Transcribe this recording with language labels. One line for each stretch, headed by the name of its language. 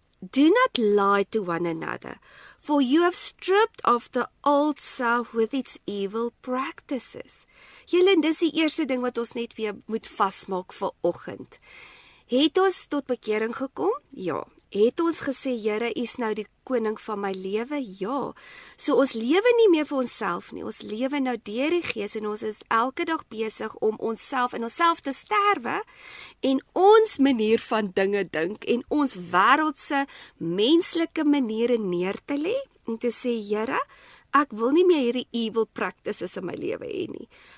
English: Do not lie to one another, for you have stripped off the old self with its evil practices.
Afrikaans: Julle, dis die eerste ding wat ons net weer moet vasmaak vir oggend. Het ons tot bekering gekom? Ja. Het ons gesê, Here, U is nou die koning van my lewe? Ja. So ons lewe nie meer vir onsself nie. Ons lewe nou deur die Gees en ons is elke dag besig om onsself in onsself te sterwe en ons manier van dinge dink en ons wêreldse menslike maniere neer te lê en te sê, Here, ek wil nie meer hierdie
English: evil practices
Afrikaans: in my lewe hê nie.